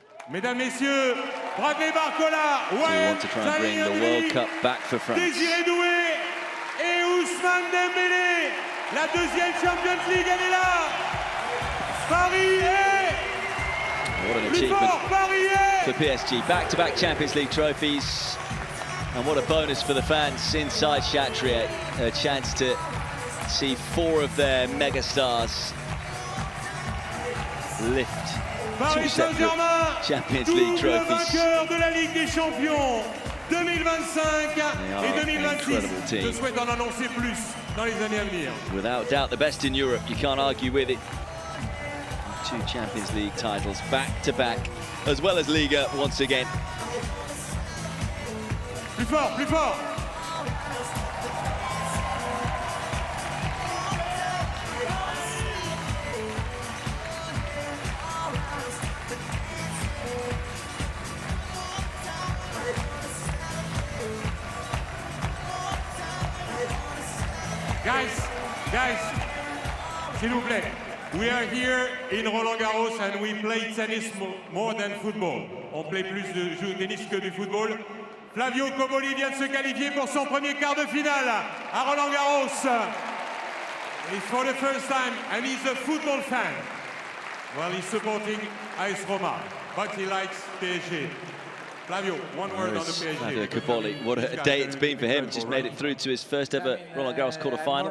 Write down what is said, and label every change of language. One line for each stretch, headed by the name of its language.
French: Mesdames, Messieurs, Bradley Barcola, Wael Zaïri, Désiré Doué et Ousmane Dembélé. La deuxième Champions League, elle est là. Paris est plus fort, Paris est
English: for PSG. Back-to-back Champions League trophies. And what a bonus for the fans inside Chatrier. A chance to see 4 of their megastars lift Paris Saint-Germain, Champions League trophies.
French: Vainqueur de la Ligue des Champions 2025 et 2026. Je souhaite en annoncer plus dans les années à venir.
English: Without doubt, the best in Europe. You can't argue with it. 2 Champions League titles back-to-back, as well as Liga once again.
French: Plus fort, plus fort. Guys, s'il vous plaît.
English: We are here in Roland Garros and we play tennis more than football.
French: On play plus de jeux de tennis que du football. Flavio Cobolli vient de se qualifier pour son premier quart de finale à Roland Garros.
English: It's for the first time and he's a football fan. Well, he's supporting AS Roma, but he likes PSG. Flavio, one word on the PSG. Flavio Cobolli, what a day it's been for him. Just made it through to his first ever Roland Garros quarter-final.